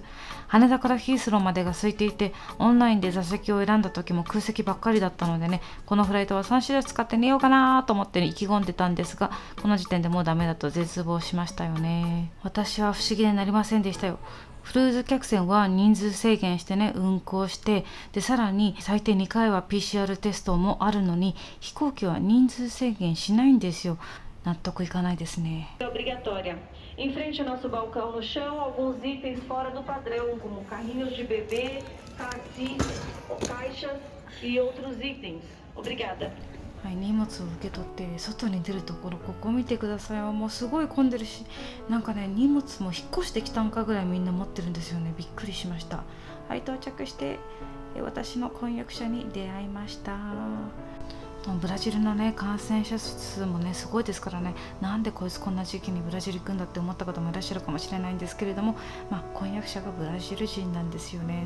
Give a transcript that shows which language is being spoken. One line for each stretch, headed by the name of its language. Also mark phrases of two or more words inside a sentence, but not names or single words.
Japanese: 羽田からヒースローまでが空いていて、オンラインで座席を選んだ時も空席ばっかりだったのでね、このフライトは3種類使って寝ようかなと思って、意気込んでたんですが、この時点でもうダメだと絶望しましたよね。私は不思議でなりませんでしたよ。クルーズ客船は人数制限してね、運航して、でさらに最低2回は PCR テストもあるのに、飛行機は人数制限しないんですよ。納得いかないですね。
Portuguese: Obrigatória. Em frente ao nosso balcão no chão, alguns itens fora do padrão, como carrinhos de bebê, taxis, caixas e outros itens. Obrigada.
Japanese: はい、荷物を受け取って外に出るところ、ここ見てください。もうすごい混んでるし、なんかね、荷物も引っ越してきたんかぐらいみんな持ってるんですよね。びっくりしました。はい、到着して私の婚約者に出会いました。ブラジルのね、感染者数もね、すごいですからね、なんでこいつこんな時期にブラジル行くんだって思った方もいらっしゃるかもしれないんですけれども、婚約者がブラジル人なんですよね。